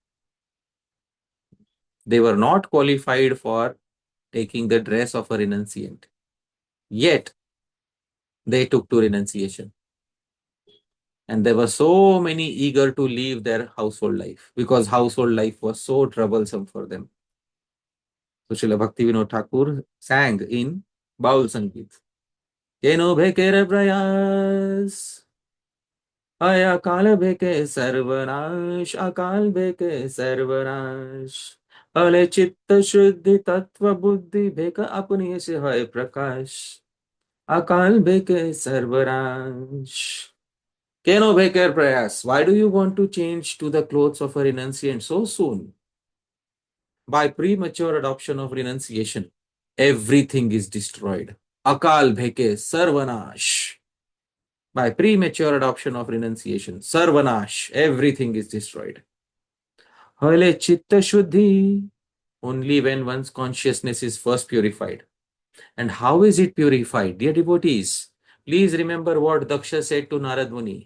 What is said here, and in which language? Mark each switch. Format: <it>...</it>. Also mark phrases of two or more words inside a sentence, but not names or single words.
<en>They were not qualified for taking the dress of a renunciant. Yet, they took to renunciation. And there were so many eager to leave their household life because household life was so troublesome for them. So Srila Bhaktivinoda Thakur sang in Baul Sangeet.</en> <bn>কেন ভেকেরে প্রয়াস, আয় অকাল ভেকে সর্বনাশ, অকাল ভেকে সর্বনাশ. হলে চিত্ত শুদ্ধি তত্ত্ব বুদ্ধি ভেক আপনি সে হয় প্রকাশ. অকাল ভেকে সর্বনাশ. কেন ভেকের প্রয়াস.</bn> <en>Why do you want to change to the clothes of a renunciant so soon? By premature adoption of renunciation, everything is destroyed.</en> <bn>অকাল ভেকে সর্বনাশ.</bn> <en>By premature adoption of renunciation, sarvanash, everything is destroyed.</en> <bn>হলে চিত্ত শুদ্ধি.</bn> <en>Only when one's consciousness is first purified. And how is it purified? Dear devotees, please remember what Daksha said to Narad Muni.</en>